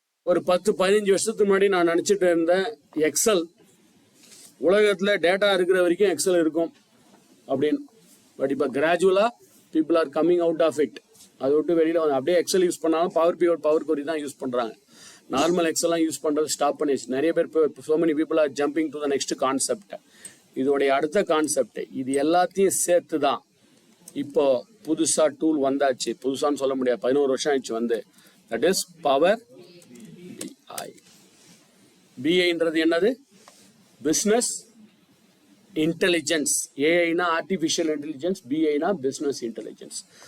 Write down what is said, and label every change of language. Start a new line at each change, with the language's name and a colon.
Tamil: ஒரு 10-15 வருஷத்துக்கு முன்னாடி நான் நினைச்சிட்டு இருந்தேன், எக்ஸல் உலகத்துல டேட்டா இருக்கிற வரைக்கும் எக்ஸல் இருக்கும் அப்படின்னு. பட் இப்போ கிராஜுவலா
English: People are coming out of it.
Tamil: அதை விட்டு வெளியில வந்து அப்படியே எக்ஸல் யூஸ் பண்ணாலும் பவர் பிவட், பவர் கொரி தான் யூஸ் பண்றாங்க. நார்மல் எக்ஸல்லாம் யூஸ் பண்றது ஸ்டாப் பண்ணிடுச்சு. நிறைய பேர்
English: so many people are jumping to the next concept.
Tamil: இதோடைய அடுத்த கான்செப்ட், இது எல்லாத்தையும் சேர்த்து தான் இப்போ புதுசா டூல் வந்தாச்சு. புதுசான்னு சொல்ல முடியாது, 11 வருஷம் ஆயிடுச்சு வந்து.
English: That is power BI.
Tamil: BIன்றது என்னது? Business intelligence. ஏஐனா artificial intelligence, பிஐனா business intelligence.